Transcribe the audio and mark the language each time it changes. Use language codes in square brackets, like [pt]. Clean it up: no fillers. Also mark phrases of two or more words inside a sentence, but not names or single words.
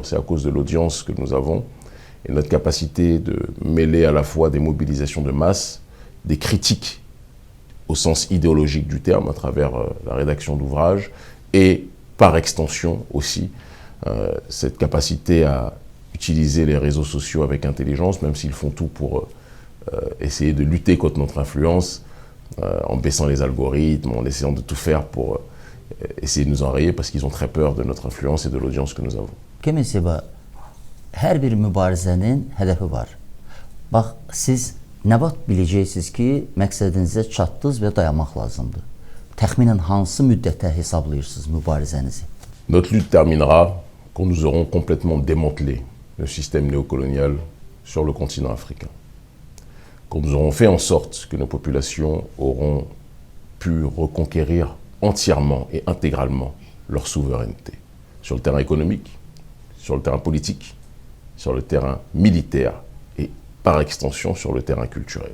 [fr] C'est à cause de l'audience que nous avons et notre capacité de mêler à la fois des mobilisations de masse, des critiques au sens idéologique du terme, à travers la rédaction d'ouvrages, et par extension aussi, cette capacité à utiliser les réseaux sociaux avec intelligence, même s'ils font tout pour essayer de lutter contre notre influence, en baissant les algorithmes, en essayant de tout faire pour essayer de nous enrayer, parce qu'ils ont très peur de notre influence et de l'audience que nous avons. [az] Kemal Seba, hər bir mübarizənin hədəfi var. Bax, siz nə vaxt biləcəksiniz ki, məqsədinizə çatdınız və dayanmaq lazımdır? Təxminən hansı müddətə hesablayırsınız mübarizənizi? [fr] Notre lutte terminera quand nous aurons complètement démantelé le système néocolonial sur le continent africain. Quand nous aurons fait en sorte que nos populations auront pu reconquérir entièrement et intégralement leur souveraineté, sur le terrain économique, sur le terrain politique, sur le terrain militaire et par extension sur le terrain culturel.